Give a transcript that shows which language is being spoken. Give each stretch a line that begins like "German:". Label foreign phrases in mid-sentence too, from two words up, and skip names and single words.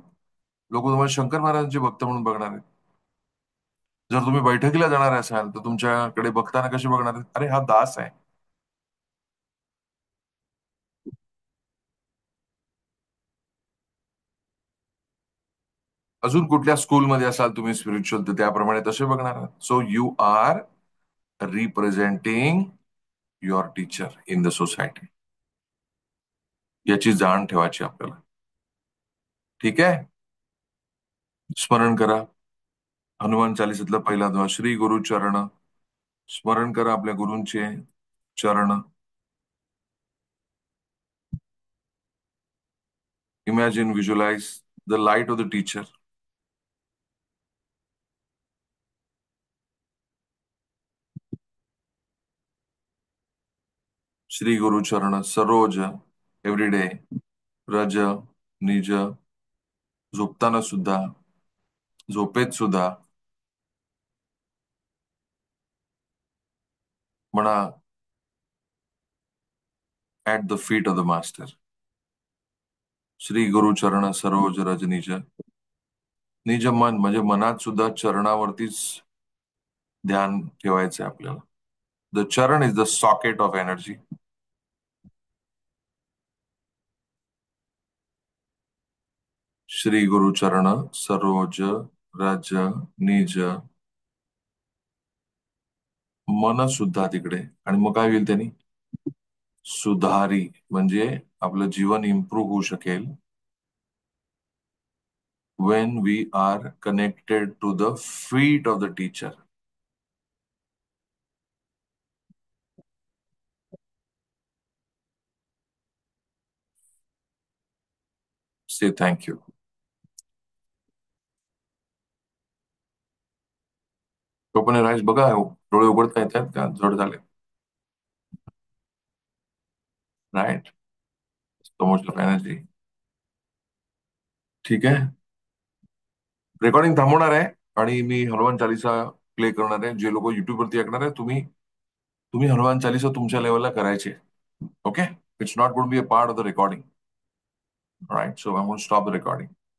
Marathi: लोक तुम्हाला शंकर महाराजांचे भक्त म्हणून बघणार आहेत. जर तुम्ही बैठकीला जाणार असाल तर तुमच्याकडे बघताना कसे बघणार आहेत? अरे हा दास आहे. अजून कुठल्या स्कूलमध्ये असाल तुम्ही स्पिरिच्युअल तर त्याप्रमाणे तसे बघणार आहात.
English: So you are representing your teacher in the society.
Marathi: याची जाण ठेवायची आपल्याला. ठीक आहे. स्मरण करा हनुमान चालिसातला पहिला ध्वज, श्री गुरु चरण. स्मरण करा आपल्या गुरूंचे चरण.
English: Imagine, visualize the light of the teacher.
Awadhi: श्री गुरु चरण सरोज एव्हरीडे रज निज.
Marathi: झोपताना सुद्धा, झोपेत सुद्धा म्हणा
English: at the feet of the master.
Awadhi: श्री गुरु चरण सरोज रज निज.
Marathi: निज मन म्हणजे मनात सुद्धा चरणावरतीच ध्यान ठेवायचंय आपल्याला.
English: The चरण is the socket of energy.
Awadhi: श्री गुरु चरण सरोज रज निज.
Marathi: मन सुद्धा तिकडे. आणि मग काय होईल त्यांनी? सुधारी म्हणजे आपलं जीवन इम्प्रूव्ह होऊ शकेल.
English: When we are connected to the feet of the teacher. Say thank you.
Marathi: तो पण राईस बघा, डोळे उघडता येतात का? जड झाले. राईट.
English: So much of energy.
Marathi: ठीक आहे. रेकॉर्डिंग थांबवणार आहे आणि मी हनुमान चालिसा प्ले करणार आहे. जे लोक युट्यूब वरती ऐकणार आहे, तुम्ही तुम्ही हनुमान चालिसा तुमच्या लेवलला करायचे. ओके.
English: It's not good be a part of the recording.
Marathi: राईट.
English: So I won't stop the recording.